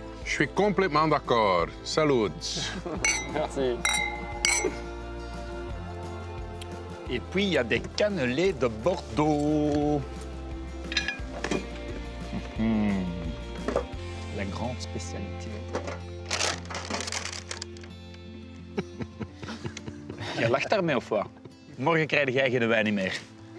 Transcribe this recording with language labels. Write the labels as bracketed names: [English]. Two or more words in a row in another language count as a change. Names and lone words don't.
[French] Je suis complètement d'accord. Salut. Merci. Et puis, il y a des cannelés de Bordeaux. La grande spécialité. [Dutch] Je lacht daarmee of wat? Morgen krijg jij geen wijn niet meer.